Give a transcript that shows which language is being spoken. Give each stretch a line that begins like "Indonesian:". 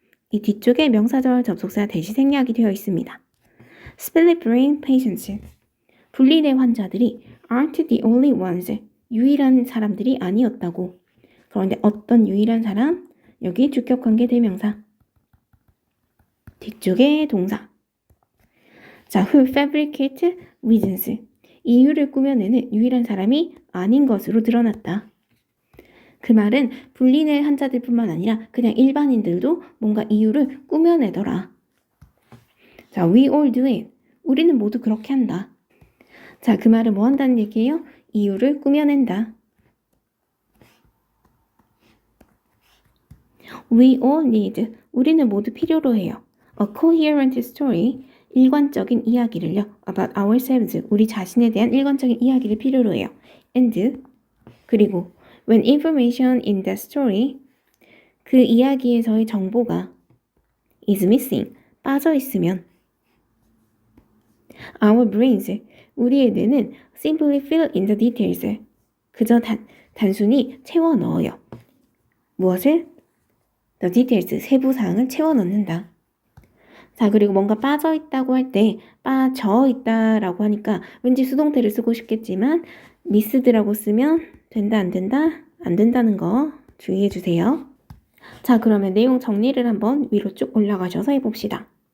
Korean: 이 뒤쪽에 명사절 접속사 대시 생략이 되어 있습니다.
English: split brain patients,
Korean: 분리뇌 환자들이
English: aren't the only ones,
Korean: 유일한 사람들이 아니었다고. 그런데 어떤 유일한 사람? 여기 주격관계 대명사. 뒤쪽에 동사. 자,
English: who fabricate reasons,
Korean: 이유를 꾸며내는 유일한 사람이 아닌 것으로 드러났다. 그 말은 분리뇌 환자들뿐만 아니라 그냥 일반인들도 뭔가 이유를 꾸며내더라. 자,
English: we all do it,
Korean: 우리는 모두 그렇게 한다. 자, 그 말은 뭐 한다는 얘기예요? 이유를 꾸며낸다.
English: We all need,
Korean: 우리는 모두 필요로 해요.
English: A coherent story,
Korean: 일관적인 이야기를요.
English: About ourselves,
Korean: 우리 자신에 대한 일관적인 이야기를 필요로 해요.
English: And,
Korean: 그리고
English: when information in that story,
Korean: 그 이야기에서의 정보가
English: is missing,
Korean: 빠져 있으면
English: our brains,
Korean: 우리의 뇌는
English: simply fill in the details,
Korean: 그저 단순히 채워 넣어요. 무엇을?
English: The details,
Korean: 세부 사항을 채워 넣는다. 자, 그리고 뭔가 빠져 있다고 할 때 빠져 있다라고 하니까 왠지 수동태를 쓰고 싶겠지만 missed라고 쓰면 된다 안 된다? 안 된다는 거 주의해 주세요. 자, 그러면 내용 정리를 한번 위로 쭉 올라가셔서 해봅시다.